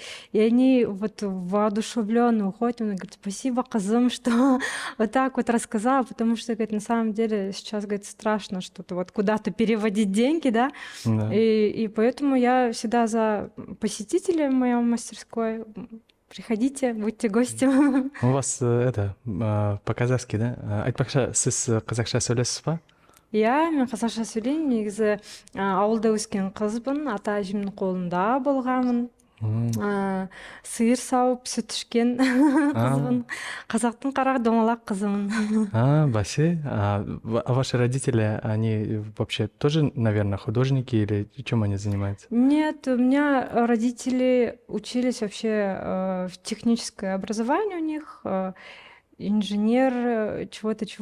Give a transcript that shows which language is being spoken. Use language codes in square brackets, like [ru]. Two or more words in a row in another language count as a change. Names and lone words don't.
[ru] И они вот воодушевленно уходят. Он говорит, спасибо, Казым, что вот так вот рассказала, потому что, говорит, на самом деле сейчас, говорит, страшно что-то вот куда-то переводить деньги, да. да. И поэтому я всегда за посетителей в моей мастерской. Приходите, будьте гостем. У вас по-казахски, да? [kk] Айтпақшы, сіз қазақша сөйлесіз ба? Я мен қазақша сөйлеймін негізі ауылда өскен қызбын, ата әжемнің қолында болғанмын. М. Сиыр сауып сүт ішкен қызбын, қазақтың қара домалақ қызымын. Баси. [ru] А ваши родители, они вообще тоже, наверное, художники или чем они занимаются? Нет, у меня родители учились вообще в техническое образование у них, инженер чего-то, чего-то.